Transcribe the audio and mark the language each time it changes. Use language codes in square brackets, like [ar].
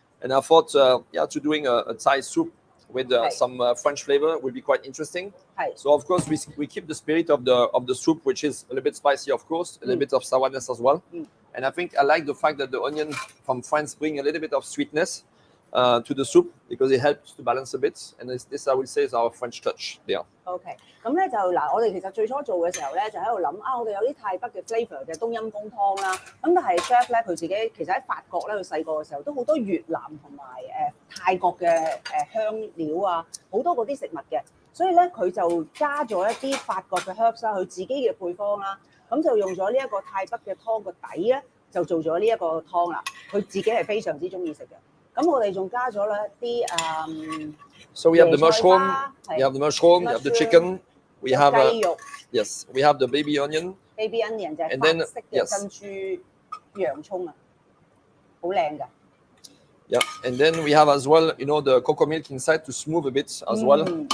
[en] And I thought, to doing a Thai soup with some French flavor would be quite interesting. So of course we keep the spirit of the soup, which is a little bit spicy, of course, a little bit of sourness as well. And I think I like the fact that the onion from France bring a little bit of sweetness to the soup because it helps to balance a bit. And this I will say is our French touch there. [yue] OK， 咁咧就嗱，我哋其實最初做嘅時候咧，就喺度諗啊，我哋有啲泰北嘅 flavour 嘅冬陰功湯啦。咁但係 chef 咧，佢自己其實喺法國咧，佢細個嘅時候都好多越南同埋泰國嘅香料啊，好多嗰啲食物嘅，所以咧佢就加咗一啲法國嘅 herbs 啦，佢自己嘅配方啦，咁就用咗呢一個泰北嘅湯個底咧，就做咗呢一個湯啦。佢自己係非常之中意食嘅。咁我哋仲加咗咧一啲 [en] So we have the mushroom, we have the chicken, we have we have the baby onion. [yue] Baby onion 就係法式嘅珍珠洋葱啊，好靚㗎。 [en] Yeah, and then we have as well, the cocoa milk inside to smooth a bit as well.